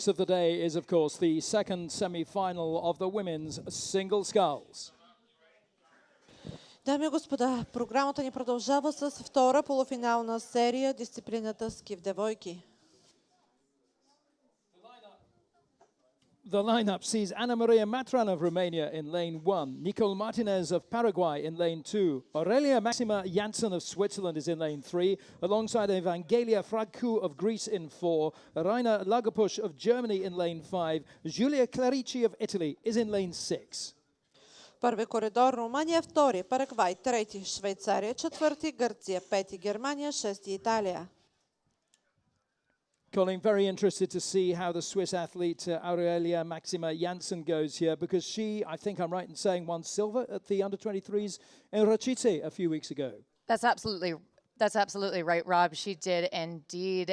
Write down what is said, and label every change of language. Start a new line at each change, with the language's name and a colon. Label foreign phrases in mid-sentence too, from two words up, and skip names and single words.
English: of the day is, of course, the second semi-final of the women's single sculls.
Bulgarian: Дами и господа, програмата ни продължава с втора полуфинална серия, дисциплината ски в девойки.
English: The lineup sees Ana Maria Matran of Romania in lane 1, Nicole Martinez of Paraguay in lane 2, Aurelia Maxima Janssen of Switzerland is in lane 3, alongside Evangelia Fragku of Greece in 4, Rainer Lagerpusch of Germany in lane 5, Giulia Clarici of Italy is in lane 6.
Bulgarian: Първи коридор Румъния, втори Парагвай, трети Швейцария, четвърти Гърция, пети Германия, шести Италия.
English: Colin, very interested to see how the Swiss athlete Aurelia Maxima Janssen goes here, because she, I think I'm right in saying, won silver at the under-23s in Rachice a few weeks ago. That's absolutely right, Rob. She did indeed.